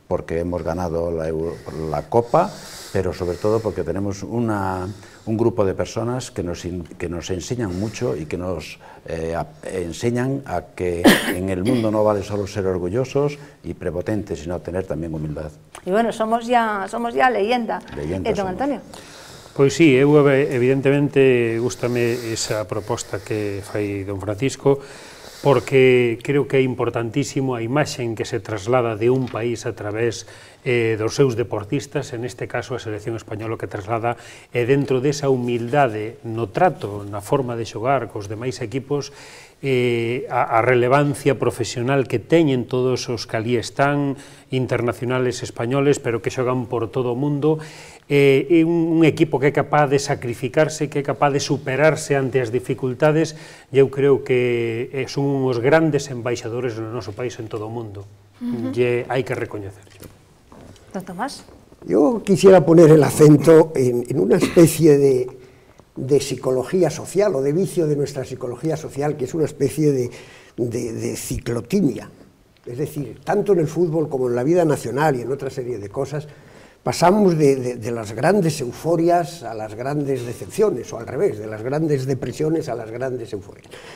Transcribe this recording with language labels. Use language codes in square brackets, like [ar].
[es] Porque hemos ganado la Copa, pero sobre todo porque tenemos un grupo de personas que nos enseñan mucho y que nos enseñan a que en el mundo no vale solo ser orgullosos y prepotentes, sino tener también humildad. Y bueno, somos ya leyenda. Don Antonio. [gl] Pois sí, evidentemente gústame esa proposta que fai don Francisco, porque creo que é importantísimo a imaxe que se traslada de un país a través dos seus deportistas, en este caso a selección española que traslada dentro desa humildade no trato, na forma de xogar cos demais equipos, a relevancia profesional que teñen todos os que ali están, internacionales españoles, pero que xogan por todo o mundo, un equipo que é capaz de sacrificarse, que é capaz de superarse ante as dificultades, e eu creo que son uns grandes embaixadores no noso país en todo o mundo, e hai que recoñecerlo. [es] Don Tomás. Yo quisiera poner el acento en una especie de psicología social o de vicio de nuestra psicología social, que es una especie de ciclotimia. Es decir, tanto en el fútbol como en la vida nacional y en otra serie de cosas, pasamos de las grandes euforias a las grandes decepciones, o al revés, de las grandes depresiones a las grandes euforias.